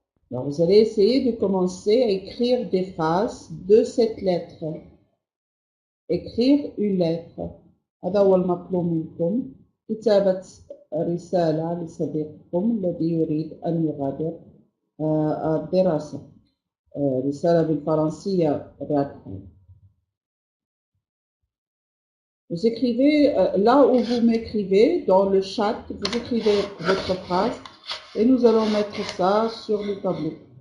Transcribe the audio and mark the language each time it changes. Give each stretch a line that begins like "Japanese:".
French: Alors, vous allez essayer de commencer à écrire des phrases de cette lettre. Écrire une lettre.
Arabic: هذا هو المطلوب منكم، كتابة رسالة لصديقكم الذي يريد أن يغادر الدراسة. رسالة بالفرنسية بطبيعة الحال.
French: Vous écrivez, là où vous m'écrivez, dans le chat, vous écrivez votre phrase et nous allons mettre ça sur le tableau.